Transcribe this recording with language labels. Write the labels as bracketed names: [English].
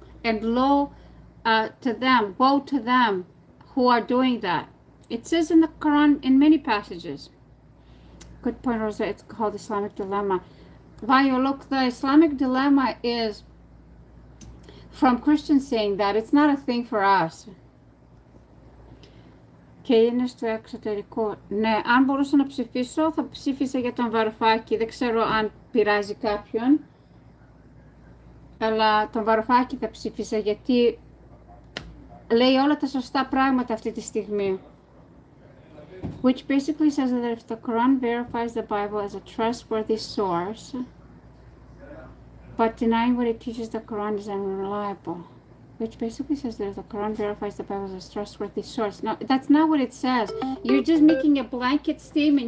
[English] And woe to them who are doing that. It says in the Quran in many passages. Good point, Rosa. It's called Islamic dilemma. Vayo, look, the Islamic dilemma is from Christians saying that. It's not a thing for us. [Greek] Και είναι στο εξωτερικό. Ναι, αν μπορούσα να ψηφίσω, θα ψήφισα για τον Βαρουφάκη. Δεν ξέρω αν πειράζει κάποιον. Αλλά τον Βαρουφάκη θα ψήφισα γιατί λέει όλα τα σωστά πράγματα αυτή τη στιγμή. [English] Which basically says that if the Quran verifies the Bible as a trustworthy source, but denying what it teaches the Quran is unreliable. Which basically says that if the Quran verifies the Bible as a trustworthy source. No, that's not what it says. You're just making a blanket statement.